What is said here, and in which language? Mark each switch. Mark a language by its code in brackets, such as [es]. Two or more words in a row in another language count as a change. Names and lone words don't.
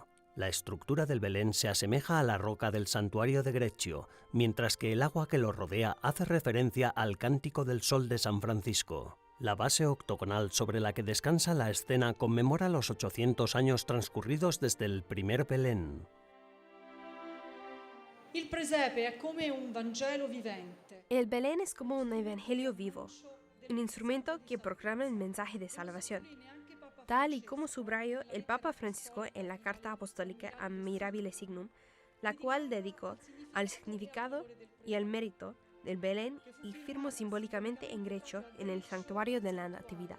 [es] La estructura del Belén se asemeja a la roca del santuario de Greccio, mientras que el agua que lo rodea hace referencia al Cántico del Sol de San Francisco. La base octogonal sobre la que descansa la escena conmemora los 800 años transcurridos desde el primer Belén. [it] Il presepe è come un Vangelo vivente. [es] El Belén es como un evangelio vivo, un instrumento que proclama el mensaje de salvación, tal y como subrayó el Papa Francisco en la Carta Apostólica a Mirabile Signum, la cual dedicó al significado y al mérito del Belén y firmó simbólicamente en Greccio en el Santuario de la Natividad.